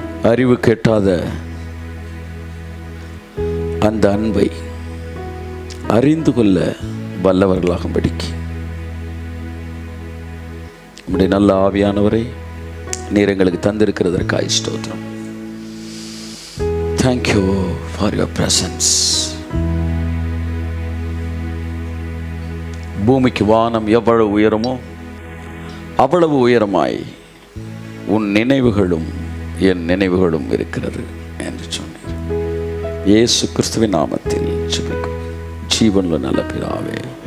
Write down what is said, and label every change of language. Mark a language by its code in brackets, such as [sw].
[ta] அறிவு கெட்டாத அந்த அன்பை அறிந்து கொள்ள வல்லவர்களாகும்படிக்கு நம்முடைய நல்ல ஆவியானவரை நீர் எங்களுக்கு தந்திருக்கிறதற்காக ஸ்தோத்திரம். [en] Thank you for your presence. [ta] பூமிக்கு வானம் எவ்வளவு உயரமோ அவ்வளவு உயரமாய் உன் நினைவுகளும் என் நினைவுகளும் இருக்கிறது என்று சொன்னீர். இயேசு கிறிஸ்துவின் நாமத்தில் ஜெபிக்கிறோம் ஜீவனுள்ள நல்ல பிதாவே.